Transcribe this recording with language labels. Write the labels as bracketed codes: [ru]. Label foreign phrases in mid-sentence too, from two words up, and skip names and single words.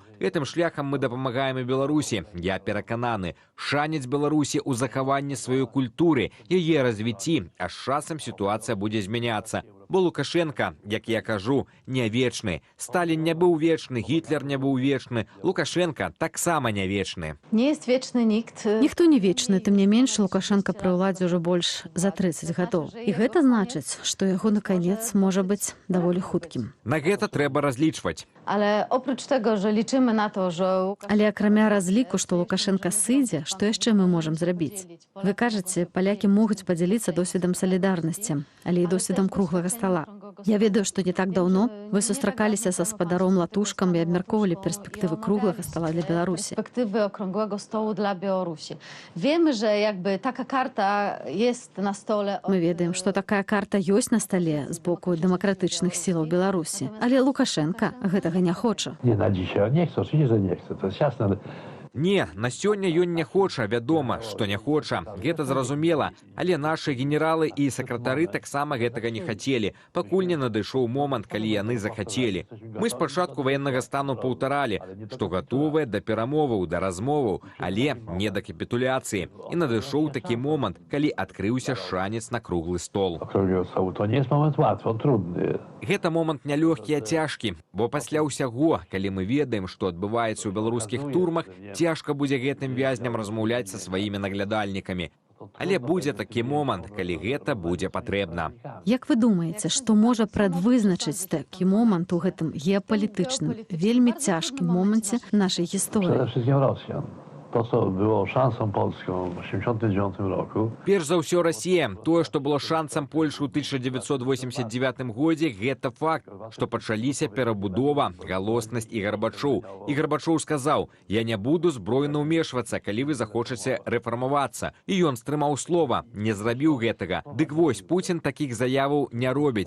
[be] Гэтым шляхам мы дапамагаем і Беларусі. Я перакананы, шанец Беларусі ў захаванні сваёй культуры, яе развіцці, а з часам сітуацыя будзе змяняцца. Бо Лукашенко, як я кажу, не вечны. Сталін не быў вечны, Гітлер не быў вечны, Лукашенко таксама не вечны. [pl] Nie jest wieczny nikt. [be] Ніхто не вечны, тым не менш Лукашенко пры ўладзе ўжо больш за 30 гадоў. І гэта значыць, што яго на канец можа быць даволі хуткім. На гэта трэба разлічваць. [pl] Ale oprócz tego, że liczymy na to, że [be] Але акрамя разліку, што Лукашенко сыдзе, што яшчэ мы можам зрабіць? Вы кажаце, палякі могуць падзяліцца досведам салідарнасці, але і досведам круглага стала. Я ведаю, што не так даўно вы сустракаліся са спадаром Латушкам і абмяркоўвалі перспектывы круглага стала для Беларусі. [pl] perspektywy okrągłego stołu dla Białorusi. Wiemy, że jakby taka karta jest na stole. [be] Мы ведаем, што такая карта ёсць на стале з боку дэмакратычных сілаў Беларусі. Але Лукашенко гэтага не хоча. [pl] nie na dzisiaj. Nie chcę, oczywiście, że nie chcę, to jest jasne, ale [be] Не, на сёння ён не хоча, вядома, што не хоча. Гэта зразумела. Але нашы генералы і сакратары таксама гэтага не хацелі, пакуль не надышоў момант, калі яны захацелі. Мы спачатку ваеннага стану паўтаралі, што гатовыя да перамоваў, да размоваў, але не да капітуляцыі. І надышоў такі момант, калі адкрыўся шанец на круглы стол. [pl] Okrągłego stołu. To nie jest moment łatwy, on trudny. [be] Гэта момант нялёгкі, а цяжкі, бо пасля ўсяго, калі мы ведаем, што адбываецца ў беларускіх турмах, цяжка будзе гэтым вязням размаўляць са сваімі наглядальнікамі. Але будзе такі момант, калі гэта будзе патрэбна. Як вы думаеце, што можа прадвызначыць такі момант у гэтым геапалітычным, вельмі цяжкім моманце нашай [pl] Przede [be] гісторыі? [pl] wszystkim Rosjan. To, co było szansą polską w 1989 roku, [be] Перш за ўсё Расія, тое, што было шансам Польшы ў 1989 годзе, гэта факт, што пачаліся перабудова, галоснасць і Гарбачоў. І Гарбачоў сказаў: «Я не буду збройна ўмешвацца, калі вы захочаце рэфармавацца». І ён стрымаў слова, не зрабіў гэтага. Дык вось, Пуцін такіх заяваў не робіць.